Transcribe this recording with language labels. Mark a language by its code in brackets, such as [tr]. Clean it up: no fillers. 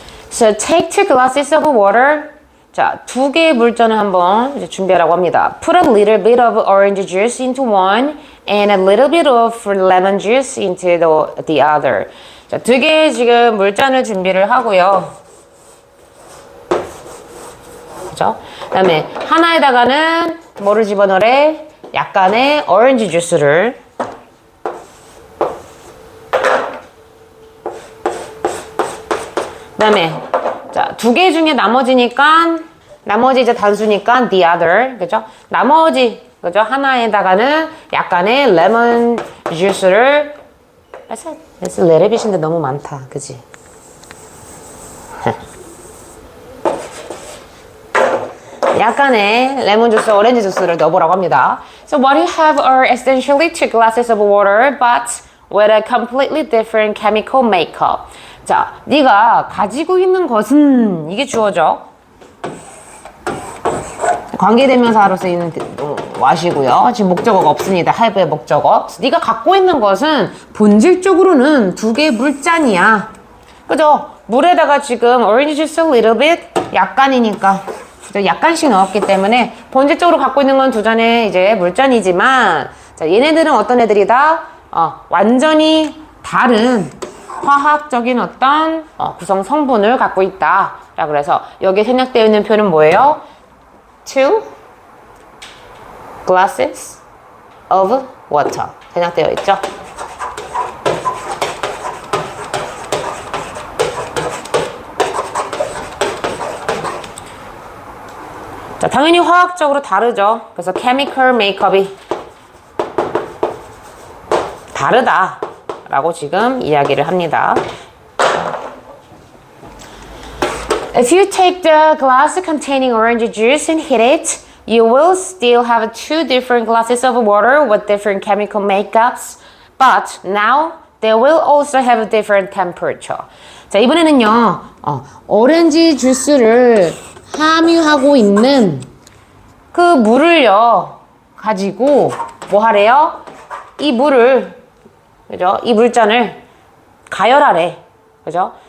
[en] So take 2 glasses of water. [ko] 자, 2개의 물잔을 한번 이제 준비하라고 합니다. [en] Put a little bit of orange juice into one and a little bit of lemon juice into the other. [ko] 자, 2개의 지금 물잔을 준비를 하고요. 그죠? 그 다음에 하나에다가는 뭐를 집어넣으래? 약간의 오렌지 주스를. 그 다음에 자, 2개 중에 나머지 이제 단수니까 the other, 그죠? 나머지, 그죠? 하나에다가는 약간의 레몬 주스를. [en] That's a little bit [ko] 인데 너무 많다, 그지? 약간의 레몬 주스, 오렌지 주스를 넣어보라고 합니다. [en] So what you have are essentially 2 glasses of water, but with a completely different chemical makeup. [ko] 자, 네가 가지고 있는 것은, 이게 주어져. 관계대명사로 쓰이는 what이고요. 지금 목적어가 없습니다. have의 목적어. 네가 갖고 있는 것은 본질적으로는 2개의 물잔이야. 그죠? 물에다가 지금 [en] orange juice a little bit, [ko] 약간이니까 약간씩 넣었기 때문에 본질적으로 갖고 있는 건 2잔의 이제 물잔이지만, 자, 얘네들은 어떤 애들이다? 완전히 다른 화학적인 어떤 구성 성분을 갖고 있다. 라 그래서 여기에 생략되어 있는 표현은 뭐예요? [en] 2 glasses of water [ko] 생략되어 있죠. 자, 당연히 화학적으로 다르죠. 그래서 chemical makeup이 다르다라고 지금 이야기를 합니다. [en] If you take the glass containing orange juice and heat it, you will still have 2 different glasses of water with different chemical makeups, but now they will also have a different temperature. [ko] 자, 이번에는요, 오렌지 주스를 함유하고 있는 그 물을요 가지고 뭐 하래요? 이 물을, 그죠? 이 물잔을 가열하래. 그죠?